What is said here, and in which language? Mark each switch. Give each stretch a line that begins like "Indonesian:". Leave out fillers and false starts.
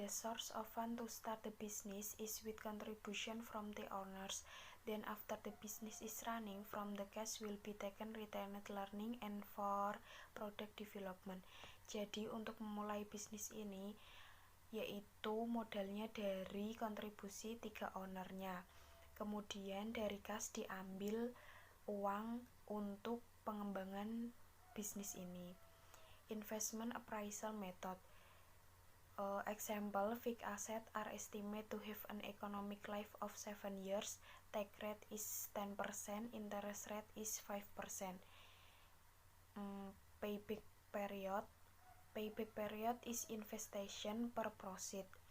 English: The source of fund to start the business is with contribution from the owners. Then after the business is running, from the cash will be taken retained learning and for product development.
Indonesian: Jadi untuk memulai bisnis ini, yaitu modalnya dari kontribusi 3 ownernya. Kemudian dari kas diambil uang untuk pengembangan bisnis ini.
English: Investment appraisal method. Example, fixed assets are estimated to have an economic life of 7 years. Take rate is 10%, interest rate is 5%. Payback period. Payback period is investation per proceed.